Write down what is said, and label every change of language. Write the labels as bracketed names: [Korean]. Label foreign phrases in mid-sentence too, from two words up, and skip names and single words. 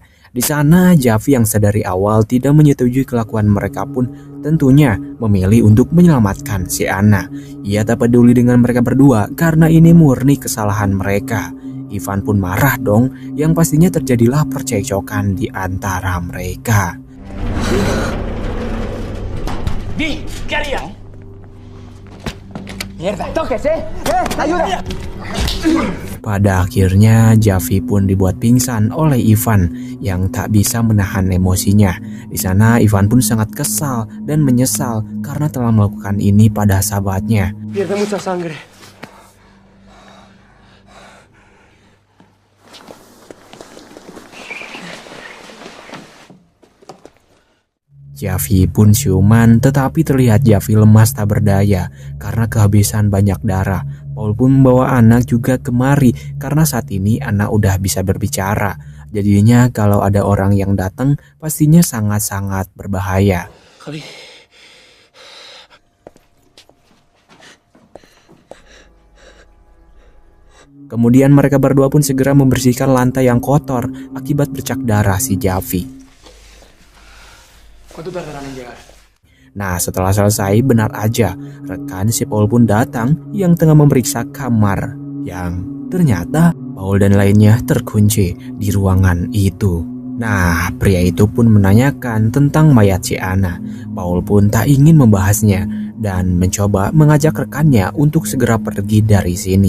[Indonesian] Di sana Javi yang sedari awal tidak menyetujui kelakuan mereka pun tentunya memilih untuk menyelamatkan si Anna. Ia tak peduli dengan mereka berdua karena ini murni kesalahan mereka. Ivan pun marah dong, yang pastinya terjadilah percekcokan di antara mereka. [Spanish] Vi, ¿qué harías? Mierda, toques, ayuda. [Indonesian] Pada akhirnya Javi pun dibuat pingsan oleh Ivan yang tak bisa menahan emosinya. Di sana Ivan pun sangat kesal dan menyesal karena telah melakukan ini pada sahabatnya. [Spanish] Pierde mucha sangre. [Indonesian] Javi pun siuman, tetapi terlihat Javi lemas tak berdaya karena kehabisan banyak darah. Paul pun membawa anak juga kemari karena saat ini anak udah bisa berbicara. Jadinya kalau ada orang yang datang pastinya sangat-sangat berbahaya. Javi. Kemudian mereka berdua pun segera membersihkan lantai yang kotor akibat bercak darah si Javi. [Spanish] ¿Cuánto tardarán en llegar? [Indonesian] Nah, setelah selesai, benar aja, rekan si Paul pun datang yang tengah memeriksa kamar yang ternyata Paul dan lainnya terkunci di ruangan itu. Nah, pria itu pun menanyakan tentang mayat si Anna. Paul pun tak ingin membahasnya dan mencoba mengajak rekannya untuk segera pergi dari sini.